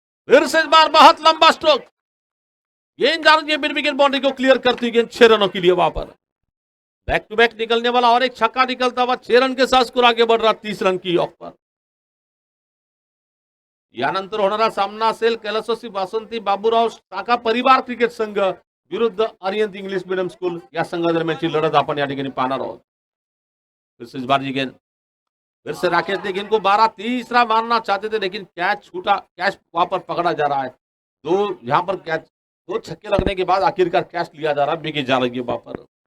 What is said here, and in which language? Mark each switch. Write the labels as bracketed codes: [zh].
[hi] फिर से इस बार बहुत लंबा स्ट्रोक, गेंद जा रही है मिड विकेट बाउंड्री को क्लियर करती गेंद, 6 रनों के लिए वहां पर। बैक टू बैक निकलने वाला और एक छक्का निकलता हुआ 6 रन के साथ स्कोर आगे बढ़ रहा 30 रन की यॉक पर। [mr] यानंतर होणारा सामना असेल कैलासवासी वासंती बाबूराव शाखा परिवार क्रिकेट संघ विरुद्ध अरियंत इंग्लिश मीडियम स्कूल या संघादरम्यानची लढत आपण या ठिकाणी पाहणार आहोत। [hi] फिर से इस बार ये गेंद, फिर से राकेश ने गेंद को 12 तीसरा मारना चाहते थे लेकिन कैच छूटा, कैच वहां पर पकड़ा जा रहा है। यहां पर कैच, 2 छक्के लगने के बाद आखिरकार कैच लिया जा रहा है, विकेट जा रही है वहां पर।